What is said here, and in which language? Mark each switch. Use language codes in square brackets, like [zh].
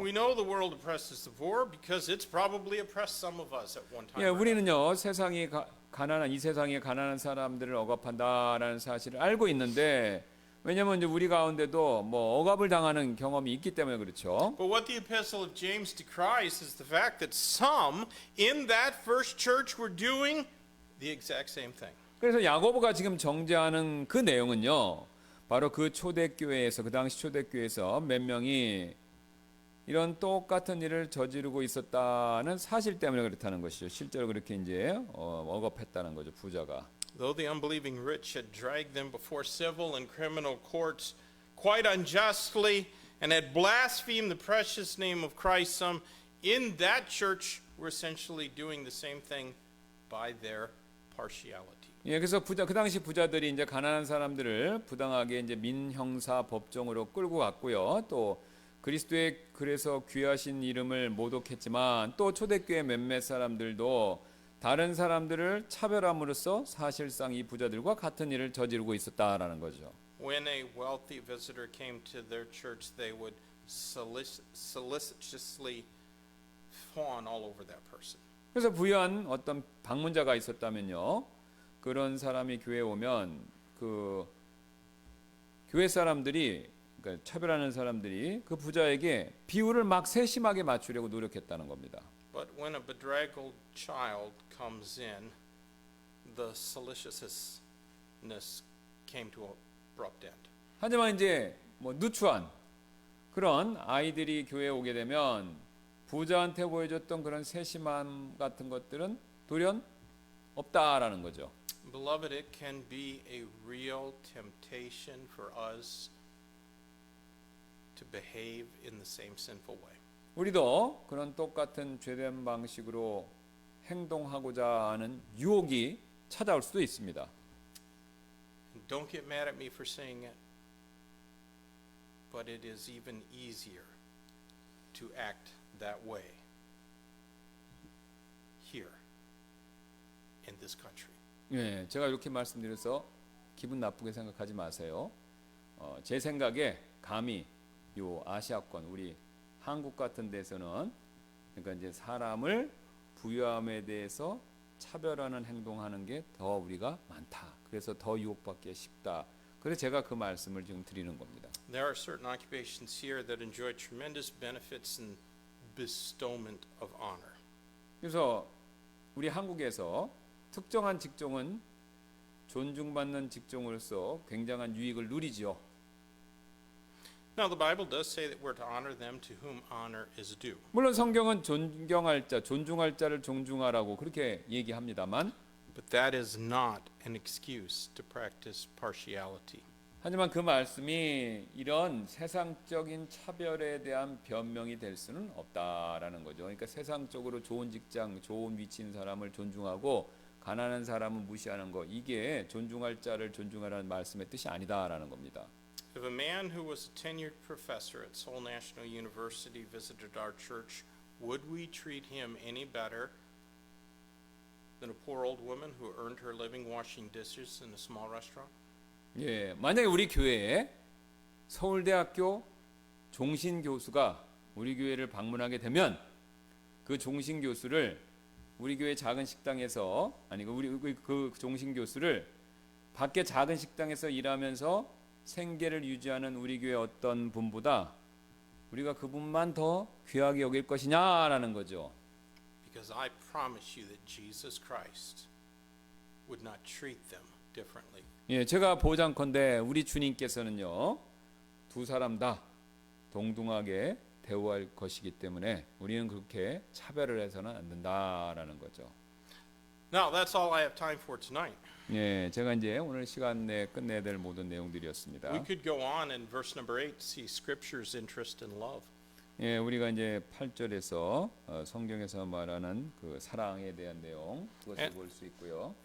[en] We know the world oppresses the poor because it's probably oppressed some of us at one time. [ko] 예, 우리는요 이 세상이 가난한 사람들을 억압한다라는 사실을 알고 있는데 왜냐하면 이제 우리 가운데도 뭐 억압을 당하는 경험이 있기 때문에 그렇죠. [en] But what the epistle of James decries is the fact that some in that first church were doing the exact same thing. [ko] 그래서 야고보가 지금 정죄하는 그 내용은요. 바로 그 초대교회에서 그 당시 초대교회에서 몇 명이 이런 똑같은 일을 저지르고 있었다는 사실 때문에 그렇다는 것이죠. 실제로 그렇게 이제 억압했다는 거죠. 부자가. [en] Though the unbelieving rich had dragged them before civil and criminal courts quite unjustly and had blasphemed the precious name of Christ, some in that church were essentially doing the same thing by their partiality. [ko] 예, 그래서 그 당시 부자들이 이제 가난한 사람들을 부당하게 이제 민형사 법정으로 끌고 갔고요. 또 그리스도의 그래서 귀하신 이름을 모독했지만 또 초대교회 몇몇 사람들도 다른 사람들을 차별함으로써 사실상 이 부자들과 같은 일을 저지르고 있었다라는 거죠. [en] When a wealthy visitor came to their church, they would solicitously fawn all over that person. [ko] 그래서 부유한 어떤 방문자가 있었다면요. 그런 사람이 교회에 오면 그 교회 사람들이 그러니까 차별하는 사람들이 그 부자에게 비율을 막 세심하게 맞추려고 노력했다는 겁니다. [en] But when a bedraggled child comes in, the solicitousness came to an abrupt end. [ko] 하지만 이제 뭐 누추한 그런 아이들이 교회에 오게 되면 부자한테 보여줬던 그런 세심함 같은 것들은 돌연 없다라는 거죠. [en] Beloved, it can be a real temptation for us to behave in the same sinful way. [ko] 우리도 그런 똑같은 죄된 방식으로 행동하고자 하는 유혹이 찾아올 수도 있습니다. [en] And don't get mad at me for saying it, but it is even easier to act that way here in this country. [ko] 예, 제가 이렇게 말씀드려서 기분 나쁘게 생각하지 마세요. 제 생각에 감히 요 아시아권 우리 한국 같은 데서는 그러니까 이제 사람을 부유함에 대해서 차별하는 행동하는 게 더 우리가 많다. 그래서 더 유혹받기 쉽다. 그래서 제가 그 말씀을 지금 드리는 겁니다. [en] There are certain occupations here that enjoy tremendous benefits and bestowment of honor. [ko] 그래서 우리 한국에서 특정한 직종은 존중받는 직종으로서 굉장한 유익을 누리지요. [en] Now the Bible does say that we're to honor them to whom honor is due. [ko] 물론 성경은 존경할 자, 존중할 자를 존중하라고 그렇게 얘기합니다만 [en] But that is not an excuse to practice partiality. [ko] 하지만 그 말씀이 이런 세상적인 차별에 대한 변명이 될 수는 없다라는 거죠. 그러니까 세상적으로 좋은 직장, 좋은 위치인 사람을 존중하고 가난한 사람은 무시하는 거 이게 존중할 자를 존중하라는 말씀의 뜻이 아니다라는 겁니다. [en] If a man who was a tenured professor at Seoul National University visited our church, would we treat him any better than a poor old woman who earned her living washing dishes in a small restaurant? [ko] 예, 만약에 우리 교회에 서울대학교 종신 교수가 우리 교회를 방문하게 되면 그 종신 교수를 우리 교회 작은 식당에서 아니 그 종신 교수를 밖에 작은 식당에서 일하면서 생계를 유지하는 우리 교회 어떤 분보다 우리가 그분만 더 귀하게 여길 것이냐라는 거죠. [en] Because I promise you that Jesus Christ would not treat them differently. [ko] 예, 제가 보장컨대 우리 주님께서는요 두 사람 다 동등하게 대우할 것이기 때문에 우리는 그렇게 차별을 해서는 안 된다라는 거죠. [en] Now that's all I have time for tonight. [ko] 예, 제가 이제 오늘 시간 내에 끝내야 될 모든 내용들이었습니다. [en] We could go on in verse number 8 to see Scripture's interest in love. [ko] 예, 우리가 이제 8절에서 성경에서 말하는 그 사랑에 대한 내용 그것을 볼 수 있고요.